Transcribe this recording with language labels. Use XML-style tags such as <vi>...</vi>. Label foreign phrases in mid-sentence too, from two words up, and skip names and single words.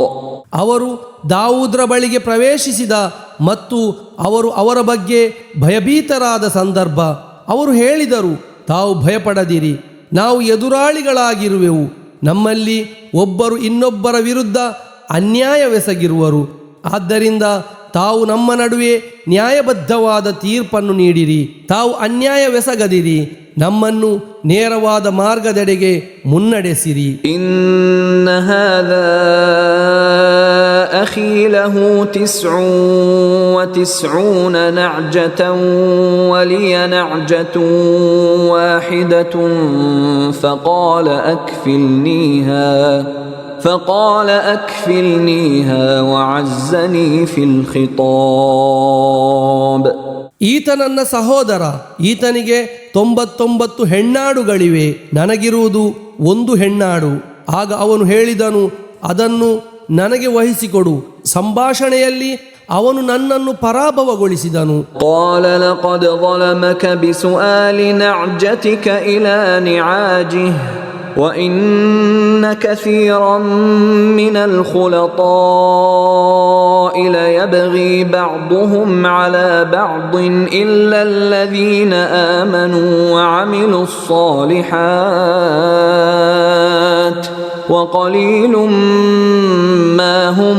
<kn>ಅವರು ದಾವೂದ್ರ ಬಳಿಗೆ ಪ್ರವೇಶಿಸಿದ ಮತ್ತು ಅವರು ಅವರ ಬಗ್ಗೆ ಭಯಭೀತರಾದ ಸಂದರ್ಭ ಅವರು ಹೇಳಿದರು, ತಾವು ಭಯಪಡದಿರಿ, ನಾವು ಎದುರಾಳಿಗಳಾಗಿರುವೆವು. ನಮ್ಮಲ್ಲಿ ಒಬ್ಬರು ಇನ್ನೊಬ್ಬರ ವಿರುದ್ಧ ಅನ್ಯಾಯವೆಸಗಿರುವರು. ಆದ್ದರಿಂದ ತಾವು ನಮ್ಮ ನಡುವೆ ನ್ಯಾಯಬದ್ಧವಾದ ತೀರ್ಪನ್ನು ನೀಡಿರಿ. ತಾವು ಅನ್ಯಾಯವೆಸಗದಿರಿ, ನಮ್ಮನ್ನು ನೇರವಾದ ಮಾರ್ಗದೆಡೆಗೆ ಮುನ್ನಡೆಸಿರಿ.</kn> <ar>إن هذا أخي له 99 نعجة ولي نعجة واحدة فقال أكفلنيها وعزني في الخطاب.</ar> <kn>ಈತ ನನ್ನ ಸಹೋದರ, ಈತನಿಗೆ 99 ಹೆಣ್ಣಾಡುಗಳಿವೆ, ನನಗಿರುವುದು ಒಂದು ಹೆಣ್ಣಾಡು. ಆಗ ಅವನು ಹೇಳಿದನು, ಅದನ್ನು ನನಗೆ ವಹಿಸಿಕೊಡು. ಸಂಭಾಷಣೆಯಲ್ಲಿ ಅವನು ನನ್ನನ್ನು ಪರಾಭವಗೊಳಿಸಿದನು.</kn> <ar>قال لقد ظلمك بسؤال نعجتك إلى نعاجه وإن كثيرا من الخلطاء ليبغي بعضهم على بعض إلا الذين آمنوا وعملوا الصالحات وقليل ما هم.</ar>